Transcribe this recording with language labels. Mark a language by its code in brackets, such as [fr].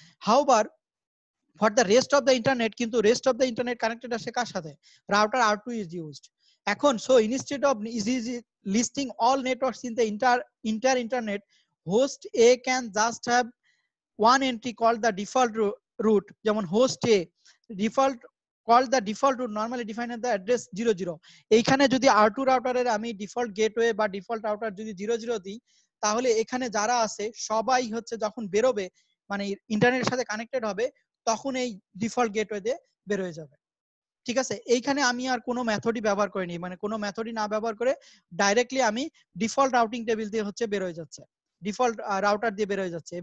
[en] however for the rest of the internet, [bn] কিন্তু [en] rest of the internet connected [bn] আসে কার সাথে, [en] Router R2 is used. [bn] এখন [en] so instead of listing all networks in the entire internet, host A can just have one entry called the default route, [bn] যেমন [en] host A default called the default route normally defined at the address 00। [bn] এইখানে যদি R2 রাউটারের আমি default gateway বা default router যদি 00 দিই, তাহলে এখানে যারা আছে সবাই হচ্ছে যখন বেরোবে মানে ইন্টারনেটের সাথে কানেক্টেড হবে তখন এই ডিফল্ট গেটওয়ে দিয়ে বের হয়ে যাবে। ঠিক আছে, এইখানে আমি আর কোনো মেথডই ব্যবহার করিনি, মানে কোনো মেথডই না ব্যবহার করে ডাইরেক্টলি আমি ডিফল্ট রাউটিং টেবিল দিয়ে হচ্ছে বের হয়ে যাচ্ছে, ডিফল্ট রাউটার দিয়ে বের হয়ে যাচ্ছে।